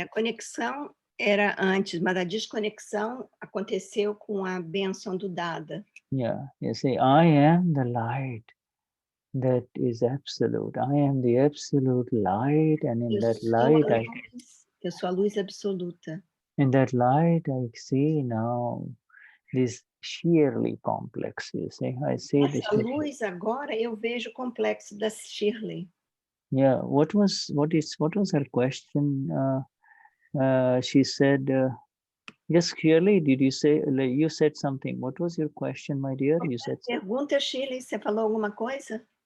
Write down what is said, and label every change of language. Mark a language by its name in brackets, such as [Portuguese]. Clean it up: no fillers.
[Portuguese] A conexão era antes, mas a desconexão aconteceu com a bênção do Dada. [English] Yeah, you see, I am the light that is absolute. I am the absolute light, and in that light, [Portuguese] eu sou a luz absoluta. [English] In that light, I see now this sheerly complex. You see, I see [Portuguese] the luz agora eu vejo o complexo da Shirley. [English] Yeah, what was her question? She said, yes, Shirley, did you say, you said something. What was your question, my dear? You said [Portuguese] pergunta, Shirley, você falou alguma coisa?